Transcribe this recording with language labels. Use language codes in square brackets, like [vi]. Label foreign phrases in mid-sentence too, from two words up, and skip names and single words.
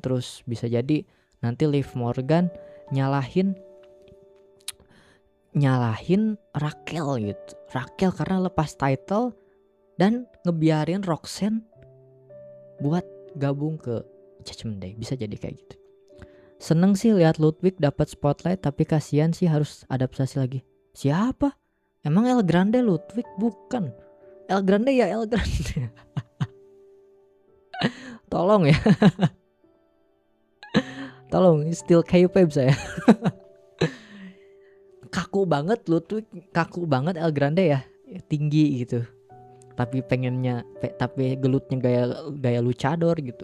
[id] Terus bisa jadi nanti Liv Morgan nyalahin Raquel gitu. Raquel karena lepas title dan ngebiarin Roxanne buat gabung ke Judgment Day. Bisa jadi kayak gitu. Seneng sih lihat Ludwig dapat spotlight, tapi kasihan sih harus adaptasi lagi. Siapa? Emang El Grande Ludwig? Bukan. El Grande ya El Grande. Tolong ya. Tolong, [en] still K-pop [id] saya. Kaku banget Ludwig, kaku banget El Grande ya. Tinggi gitu. Tapi tapi gelutnya gaya luchador gitu.